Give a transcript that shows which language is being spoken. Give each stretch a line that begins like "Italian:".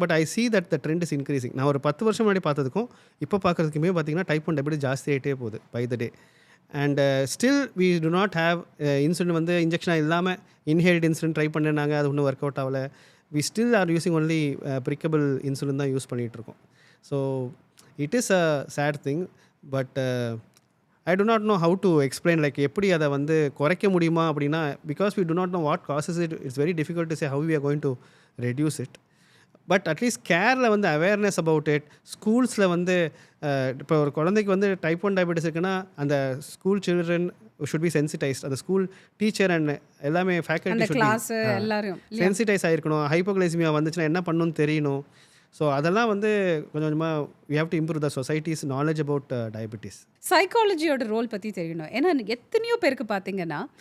English: But I see that the trend is increasing.
Tamil: நான் ஒரு 10 வருஷம் முன்னாடி பார்த்ததுக்கும் இப்போ பார்க்குறதுக்குமே பார்த்தீங்கன்னா டைப் 1 டயபெட்டிஸ் ஜாஸ்தி ஆகிட்டே போகுது by the day.
English: and still we do not have
Tamil: insulin வந்து இன்ஜெக்ஷனாக இல்லாமல் இன்ஹேல்ட் இன்சுலின் ட்ரை பண்ணினாங்க, அது ஒன்றும் ஒர்க் அவுட் ஆகலை.
English: we still are using only prickable insulin
Tamil: தான் யூஸ் பண்ணிகிட்ருக்கோம்.
English: So it is a sad thing. But I do not know how to explain, like
Tamil: எப்படி அதை வந்து குறைக்க முடியுமா அப்படின்னா,
English: Because we do not know what causes it, it's very difficult to say how we are going to reduce it.
Tamil: But at least கேரில் வந்து awareness about it, ஸ்கூல்ஸில் வந்து இப்போ ஒரு குழந்தைக்கு வந்து டைப் 1 டயபெட்டிஸ் இருக்குன்னா அந்த ஸ்கூல் சில்ட்ரன்
English: Should be sensitised.
Tamil: அந்த school teacher and எல்லாமே ஃபேக்கல்ட்டி சென்சிட்டைஸ் ஆகிருக்கணும். ஹைப்போகிளைசிமியா வந்துச்சுன்னா என்ன பண்ணணும்னு தெரியணும். ஸோ அதெல்லாம் வந்து கொஞ்சம் கொஞ்சமாக
English: we have to improve the society's knowledge about diabetes.
Tamil: சைக்காலஜியோட role பற்றி தெரியணும். ஏன்னா எத்தனையோ பேருக்கு பார்த்தீங்கன்னா